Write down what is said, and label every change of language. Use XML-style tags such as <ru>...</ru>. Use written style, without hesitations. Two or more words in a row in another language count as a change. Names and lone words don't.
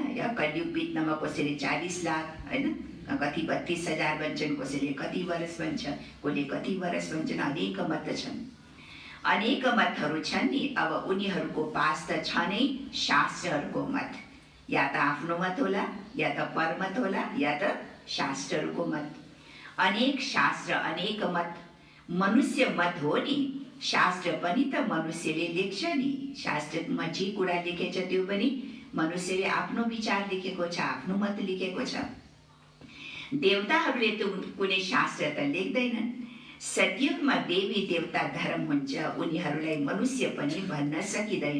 <ne>या कलियुग बित्नमा कसैले 40 लाख, हैन, कति 32,000 भन्छन्, कसैले कति वर्ष भन्छ, कसले कति वर्ष भन्छन्, अनेक मत छन्। अनेक मतहरू छन् नि। अब उनीहरूको पास त छ नै शास्त्रहरूको मत, या त आफ्नो मत होला, या त परमत होला, या त शास्त्रहरूको मत। अनेक शास्त्र, अनेक मत, मनुष्य मत हो नि। शास्त्र पनि त मनुष्यले लेख्छ नि। शास्त्रमा जे कुरा लेखेछ त्यो पनि मनुष्यले आफ्नो विचार लेखेको छ, आफ्नो मत लेखेको छ। देवताहरूले त कुनै शास्त्र त लेख्दैनन्। सतयुगमा देवी देवता धर्म हुन्छ, उनीहरूलाई मनुष्य पनि भन्न सकिँदैन।</ne>